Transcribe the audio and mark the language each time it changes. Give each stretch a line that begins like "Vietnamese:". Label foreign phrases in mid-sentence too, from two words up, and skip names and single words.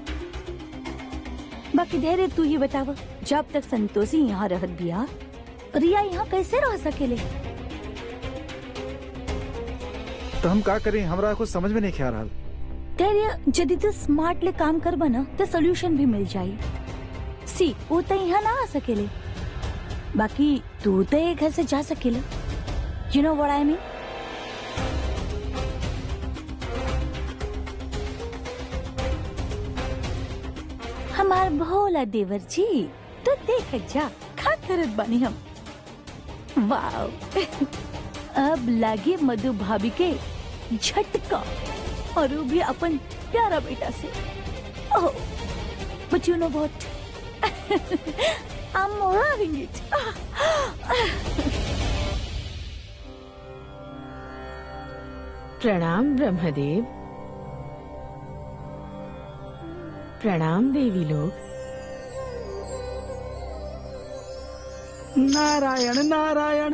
Bhojpuri: बाकी धैर्य तू ही बताव, जब तक संतोषी यहाँ रहत बिया, रिया यहाँ कैसे रह सकेले? तो हम का करें? हमरा कुछ समझ में नहीं ख्याल रहा। धैर्य, यदि तू स्मार्ट ले काम कर बना तो सोल्यूशन भी मिल जाये। सी, वो तो यहाँ ना आ सकेले, बाकी तू तो एक घर से जा सकेला।
English: You know what I mean?
Bhojpuri: हमार भोला देवर जी, तो देख जा खा करत बानी हम। वाओ अब लागे मधु भाभी के झटका, और वो भी अपन प्यारा बेटा से। ओह,
English: But you know what, I'm loving it.
Bhojpuri: प्रणाम ब्रह्मदेव। प्रणाम देवी लोग। नारायण नारायण।